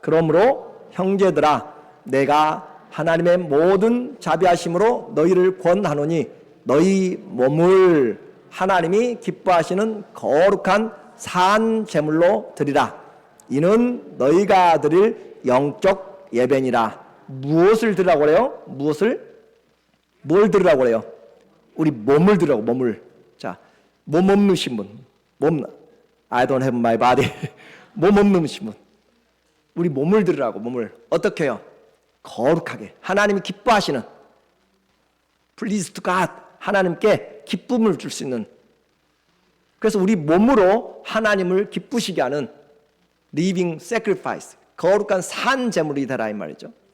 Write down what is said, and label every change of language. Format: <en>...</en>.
<ko>그러므로 형제들아, 내가 하나님의 모든 자비하심으로 너희를 권하노니 너희 몸을 하나님이 기뻐하시는 거룩한 산 제물로 드리라. 이는 너희가 드릴 영적 예배니라. 무엇을 드리라고 그래요? 뭘 드리라고 그래요? 우리 몸을 드리라고, 몸을. 자, 몸 없으신 분,</ko> <en>I don't have my body.</en> <ko>몸 없으신 분, 우리 몸을 드리라고. 몸을 어떻게 해요? 거룩하게, 하나님이 기뻐하시는,</ko> <en>Please to God,</en> <ko>하나님께 기쁨을 줄 수 있는. 그래서 우리 몸으로 하나님을 기쁘시게 하는</ko> <en>living sacrifice,</en> <ko>거룩한 산 제물이 되라 이 말이죠.</ko>